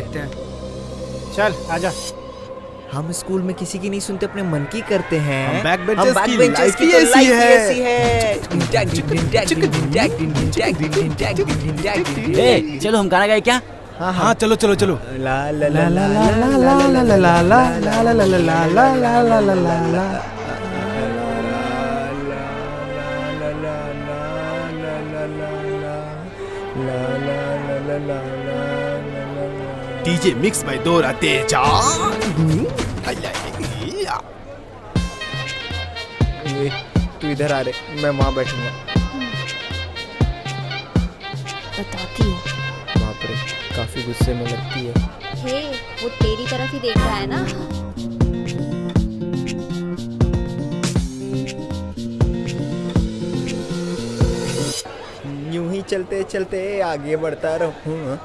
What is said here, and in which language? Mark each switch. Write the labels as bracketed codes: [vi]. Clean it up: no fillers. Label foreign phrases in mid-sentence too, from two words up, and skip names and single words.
[hi] देखते हैं। चल आजा। हम स्कूल में किसी की नहीं सुनते, अपने मन की करते हैं। हम backbenchers हम की backbenchers life की ही तो ऐसी life ही है। ऐसी है। ए, चलो हम गाना गाए क्या? हाँ चलो चलो चलो। ला ला ला ला ला ला ला ला ला ला ला ला ला ला ला ला ला ला ला। [en] DJ mix by Dora Teja. [hi] तू इधर आ रे, मैं वहाँ बैठूंगा। बताती हूँ। बाप रे, काफी गुस्से में लगती है। हे, वो तेरी तरफ ही देख रहा है ना। यूं ही चलते चलते आगे बढ़ता रहूं।